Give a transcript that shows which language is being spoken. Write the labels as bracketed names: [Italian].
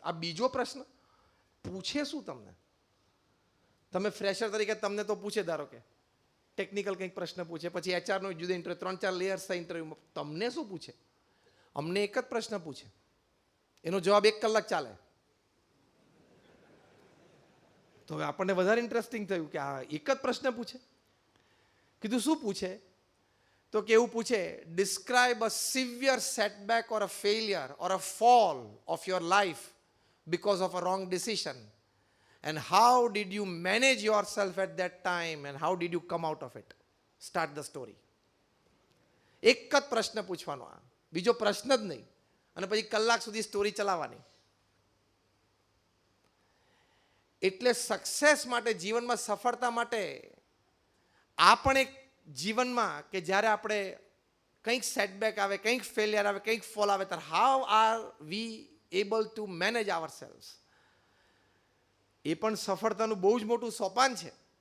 [Gujarati] આ બીજો પ્રશ્ન પૂછે શું તમને? તમે ફ્રેશર તરીકે તમને તો પૂછે, ધારો કે ટેકનિકલ કંઈક પ્રશ્ન પૂછે, પછી HRનો જુદો ઇન્ટરવ્યૂ, 3-4 લેયર્સ થાય ઇન્ટરવ્યૂમાં, તમને શું પૂછે? અમને એક જ પ્રશ્ન પૂછે, એનો જવાબ 1 કલાક ચાલે. તો હવે આપણને વધારે ઇન્ટરેસ્ટિંગ થયું કે આ એક જ પ્રશ્ન પૂછે. કીધું શું પૂછે? તો કે એવું પૂછે, [English] Describe a severe setback or a failure or a fall of your life because of a wrong decision, and how did you manage yourself at that time, and how did you come out of it? Start the story. [Gujarati] એક જ પ્રશ્ન પૂછવાનો, આ બીજો પ્રશ્ન જ નહીં, અને પછી કલાક સુધી સ્ટોરી ચલાવવાની. એટલે સક્સેસ માટે, જીવનમાં સફળતા માટે આ પણ એક જીવનમાં કે જ્યારે આપણે કંઈક સેટબેક આવે, કંઈક ફેલિયર આવે, કંઈક ફોલ આવે, ત્યારે [English] how are we able to manage ourselves, [Gujarati] એ પણ સફળતાનું બહુ જ મોટું સોપાન છે.